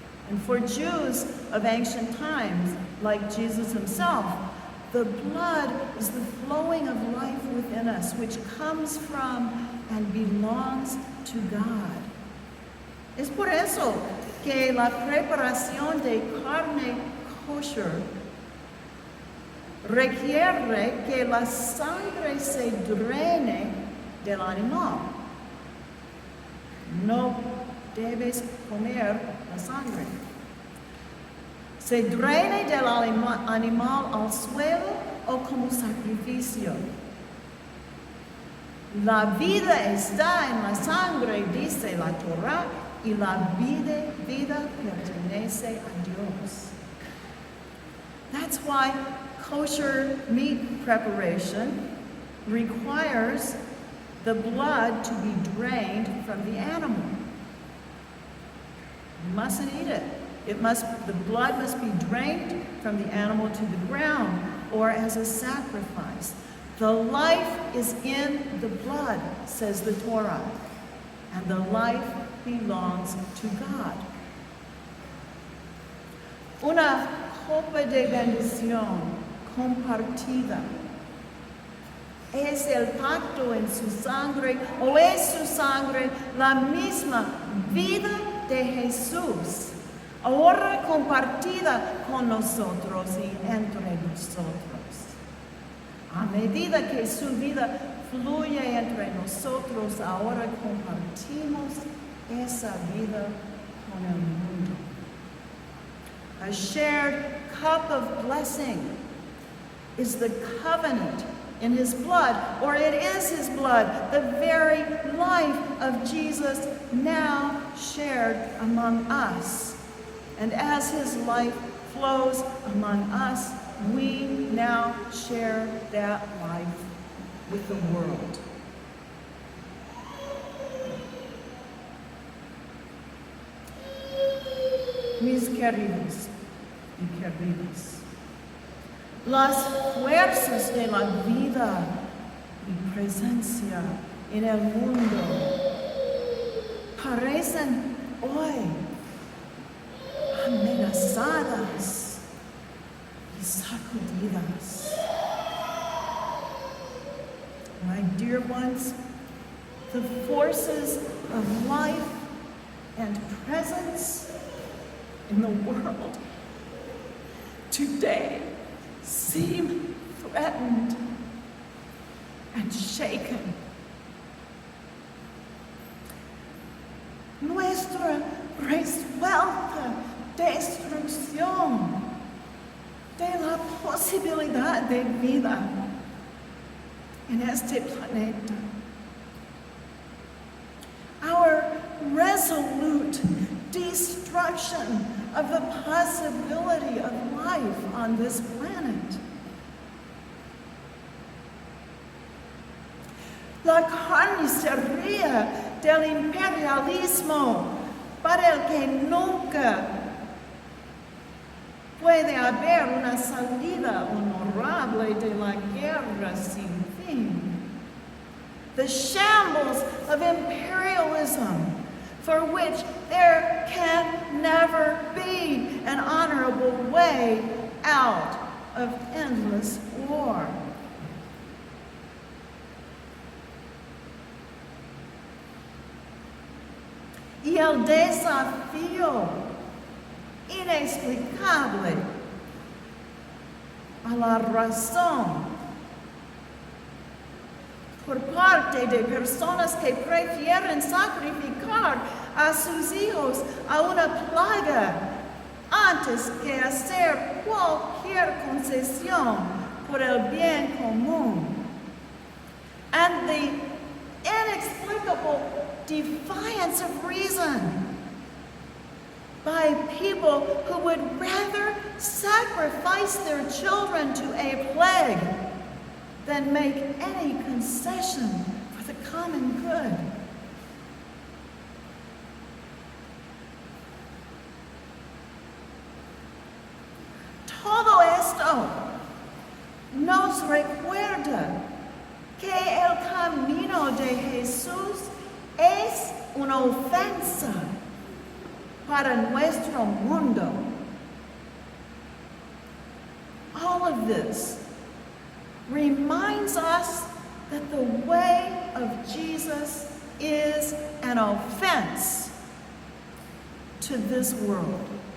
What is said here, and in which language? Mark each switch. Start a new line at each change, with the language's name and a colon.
English: And for Jews of ancient times, like Jesus himself, the blood is the flowing of life within us, which comes from and belongs to God.
Spanish: Es por eso que la preparación de carne kosher requiere que la sangre se drene del animal. No debes comer la sangre. Se drene del animal al suelo o como sacrificio. La vida está en la sangre, dice la Torah, y la vida pertenece a Dios.
English: That's why kosher meat preparation requires the blood to be drained from the animal. You mustn't eat it. The blood must be drained from the animal to the ground or as a sacrifice. The life is in the blood, says the Torah, and the life belongs to God.
Spanish: Una copa de bendición compartida. ¿Es el pacto en su sangre o es su sangre la misma vida de Jesús, ahora compartida con nosotros y entre nosotros? A medida que su vida fluye entre nosotros, ahora compartimos esa vida con el mundo.
English: A shared cup of blessing is the covenant in his blood, or it is his blood, the very life of Jesus now shared among us. And as his life flows among us, we now share that life with the world.
Spanish: Mis queridos y queridas, las fuerzas de la vida y presencia en el mundo parecen hoy amenazadas y sacudidas.
English: My dear ones, the forces of life and presence in the world today seem threatened and shaken.
Spanish: Nuestra resuelta destrucción de la posibilidad de vida en este planeta.
English: Our resolute destruction of the possibility of life on this planet.
Spanish: La carnicería del imperialismo para el que nunca puede haber una salida honorable de la guerra sin fin.
English: The shambles of imperialism for which there can never be an honorable way out of endless war.
Spanish: Y el desafío inexplicable a la razón por parte de personas que prefieren sacrificar a sus hijos a una plaga antes que hacer cualquier concesión por el bien común.
English: And the inexplicable defiance of reason by people who would rather sacrifice their children to a plague than make any concession for the common good.
Spanish: Todo esto nos recuerda que el camino de Jesús es una ofensa para nuestro mundo.
English: All of this reminds us that the way of Jesus is an offense to this world.